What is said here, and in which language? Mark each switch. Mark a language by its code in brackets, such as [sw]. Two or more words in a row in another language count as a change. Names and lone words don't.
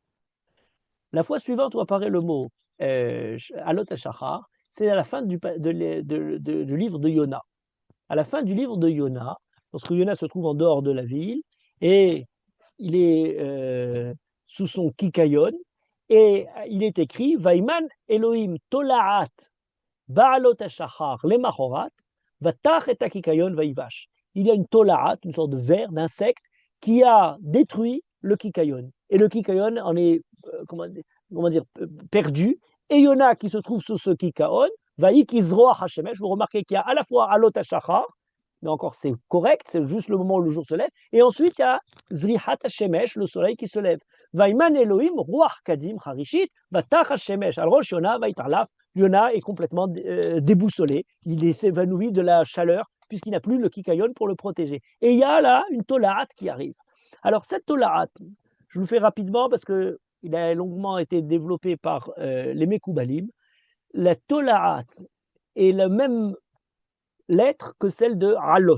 [fr] La fois suivante où apparaît le mot [he] עלות השחר, [fr] c'est à la fin du livre de Yona. À la fin du livre de Yona, lorsque Yona se trouve en dehors de la ville, et il est sous son kikayon, et il est écrit [he] וימן אלהים תולעת בעלות השחר למחרת ותך את קיקיון וייבש. [fr] Il y a une Tolaat, une sorte de ver, d'insecte, qui a détruit le kikayon. Et le kikayon en est, comment dire, perdu. Et Yona, qui se trouve sous ce kikayon, [he] ויזרח השמש, [fr] vous remarquez qu'il y a à la fois [he] עלות השחר, [fr] mais encore c'est correct, c'est juste le moment où le jour se lève. Et ensuite, il y a [he] זריחת השמש, [fr] le soleil qui se lève. [he] וימן אלהים רוח קדים חרישית ותך השמש על-ראש יונה ויתעלף. [fr] Yona est complètement déboussolé. Il s'évanouit de la chaleur, puisqu'il n'a plus le kikayon pour le protéger. Et il y a là une tolaat qui arrive. Alors, cette tolaat, je vous le fais rapidement parce qu'il a longuement été développé par les Mekoubalim. La tolaat est la même lettre que celle de Halot.